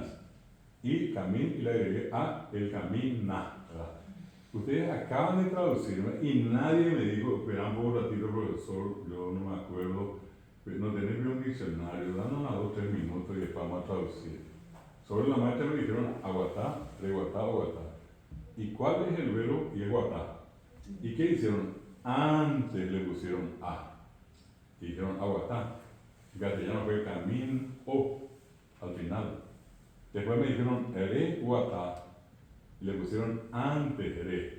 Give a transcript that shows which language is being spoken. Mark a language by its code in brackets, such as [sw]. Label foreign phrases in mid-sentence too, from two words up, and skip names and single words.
[es] Y camín, y le agregué a, el camina. ¿Verdad? Ustedes acaban de traducirme, y nadie me dijo, esperan por un ratito, profesor, yo no me acuerdo. No tenés un diccionario, danos unos 2 o 3 minutos y después vamos a traducir. Sobre la marcha me dijeron [gn] aguatá, reguatá, aguatá. [es] ¿Y cuál es el verbo? Y es guatá. ¿Y qué hicieron? Antes le pusieron a. Y dijeron aguatá. En castellano fue camín o al final. Después me dijeron [gn] ere guatá. [es] Y le pusieron antes ere.